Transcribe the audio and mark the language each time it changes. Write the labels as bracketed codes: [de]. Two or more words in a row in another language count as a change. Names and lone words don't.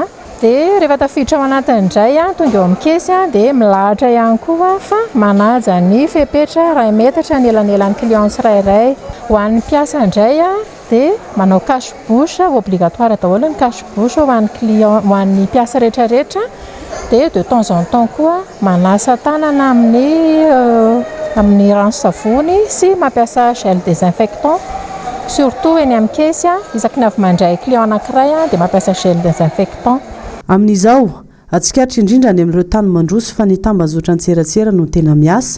[mg] Dia rehefa tafiditra ao anatin'indray tonga eo amin'ny kesy dia milahatra ihany koa fa manaja ny fepetra 2 metatra ny elanelan'ny client tsirairay. Ho an'ny mpiasa indray dia manao [fr] cache bouche, obligatoire [mg] daholo ny [fr] cache bouche [mg] ho an'ny client, ho an'ny mpiasa rehetrarehetra. Dia [fr] de temps en temps [mg] koa manasa tanana amin'ny rano-savony sy mampiasa [fr] gel désinfectant. [mg] Surtout eny amin'ny kesy isaky ny avy mandray client anankiray dia mampiasa [fr] gel désinfectant. [mg] Amin'izao atsikatra indrindra any amin'ireo tany mandroso fa ny tambazotra antserasera no tena miasa.